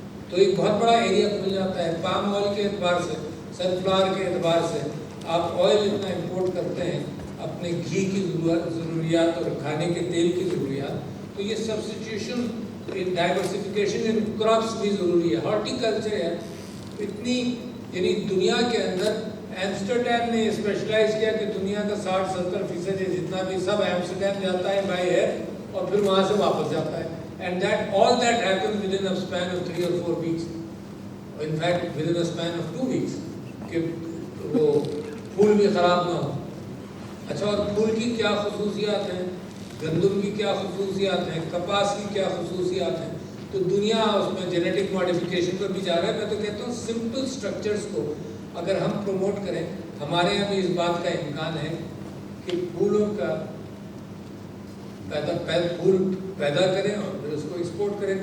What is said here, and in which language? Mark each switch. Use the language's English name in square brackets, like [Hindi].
[Hindi] तो एक बहुत बड़ा एरिया खुल जाता है। पाम ऑयल के एतबार से, सनफ्लावर के एतबार से आप ऑयल इतना इंपोर्ट करते हैं, अपने घी की ज़रूरियात और खाने के तेल की ज़रूरियात, तो ये [English] substitution in diversification in crops [Hindi] भी ज़रूरी है। हॉर्टिकल्चर है इतनी, यानी दुनिया के अंदर एम्स्टरडैम ने स्पेशलाइज किया कि दुनिया का 60-70% जितना भी सब एम्स्टरडैम जाता है [English] by air [Hindi] और फिर वहाँ से वापस जाता है। [English] And that all that happens within a span of 3 or 4 weeks. In fact, within a span of 2 weeks. [Hindi] कि वो फूल भी ख़राब ना हो। अच्छा, और फूल की क्या खसूसियात हैं, गंदम की क्या खसूसियात हैं, कपास की क्या खसूसियात हैं, तो दुनिया उसमें जेनेटिक मॉडिफिकेशन पर भी जा रहा है। मैं तो कहता हूँ सिंपल स्ट्रक्चर्स को अगर हम प्रमोट करें, हमारे यहाँ भी इस बात का इम्कान है कि फूलों का फूल पैदा करें और फिर उसको एक्सपोर्ट करें।